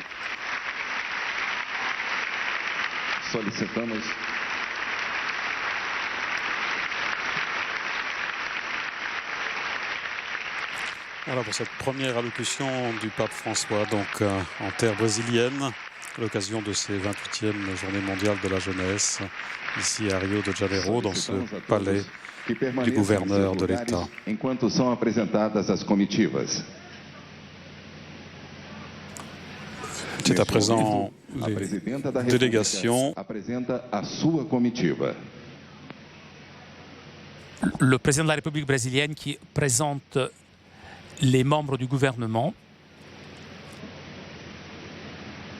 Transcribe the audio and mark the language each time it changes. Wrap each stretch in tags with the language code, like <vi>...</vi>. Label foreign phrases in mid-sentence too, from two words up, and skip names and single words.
<fr>Voilà pour cette première allocution du pape François, donc en terre brésilienne, à l'occasion de ces 28e Journées mondiales de la jeunesse, ici à Rio de Janeiro, dans ce palais du gouverneur de l'État.</fr> <pt>Enquanto são apresentadas as comitivas.</pt> <fr>C'est à présent les délégations. Le président de la République brésilienne qui présente les membres du gouvernement.</fr>